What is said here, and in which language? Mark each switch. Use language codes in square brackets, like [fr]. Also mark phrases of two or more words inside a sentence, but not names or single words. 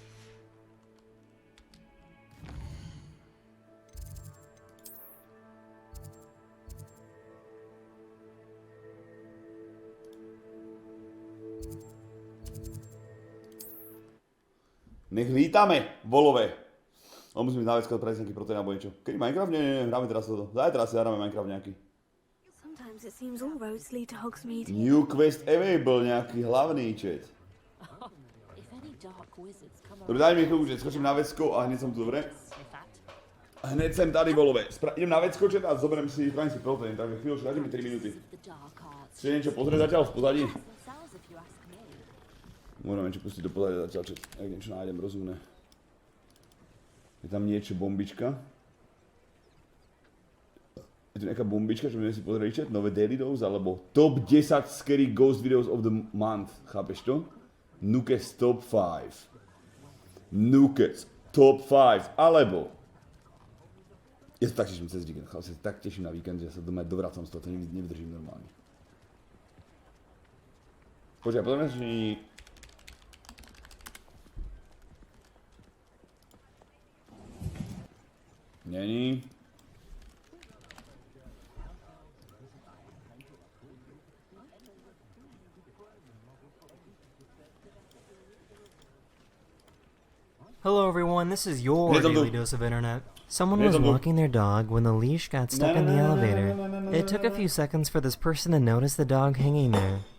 [sk] Nech vítame, volové. Ale musím ísť na vecko prejsť nejaký proteín alebo niečo. Kedy Minecraft? Nie, hráme teraz toto. Zajtra si zahráme Minecraft nejaký. [en] Sometimes it seems all roads lead to Hogsmeade. New quest available, [sk] nejaký hlavný chat. Dobre, daj mi chvíľu, že skočím na vecko a hneď som tu, dobre? A hneď sem tady, volové. Idem na vecko chat a zoberiem si, spravím si proteín, takže chvíľu, dajte mi 3 minúty. Chcete niečo pozrieť zatiaľ v pozadí? Môžem niečo pustiť do pozadia zatiaľ, chat. Ak niečo nájdem rozumné. Je tam niečo, bombička. Je tu nejaká bombička, čo budeme si pozrieť, chat? [en] Nové daily dose, alebo top 10 scary ghost videos of the month. [sk] Chápeš to? [en] Nukes top 5. Nukes top 5, [sk] alebo... Ja sa tak teším cez víkend, ja sa tak teším na víkend, že sa doma dovracam z toho, to nevydržím normálne. Počkaj, podľa mňa, že nie... [cs] Není. [en] Hello everyone, this is your Here's a daily loop. dose of internet. Someone Here's was a loop. walking their dog when the leash got stuck in the elevator. It took a few seconds for this person to notice the dog hanging there.